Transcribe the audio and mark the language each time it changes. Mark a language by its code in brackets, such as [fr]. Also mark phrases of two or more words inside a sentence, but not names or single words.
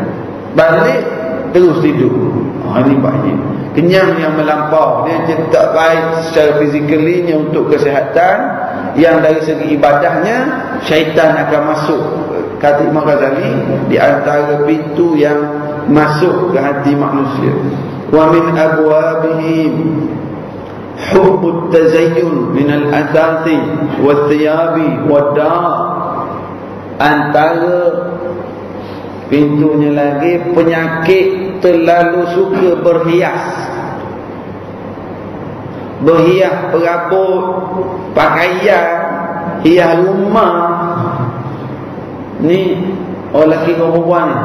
[ms] Balik terus tidur. Ini bahaya. Kenyang yang melampau, dia tak baik secara fizikalinya untuk kesihatan. Yang dari segi ibadahnya, syaitan akan masuk. Kata Imam Ghazali, di antara pintu yang masuk ke hati manusia. [ar] ومن أبوابهم حب التزين من الأثاث والثياب والدار. [ms] Antara pintunya lagi penyakit terlalu suka berhias. Berhias perabot, pakaian, hias rumah. Ni orang lelaki ke perempuan ni?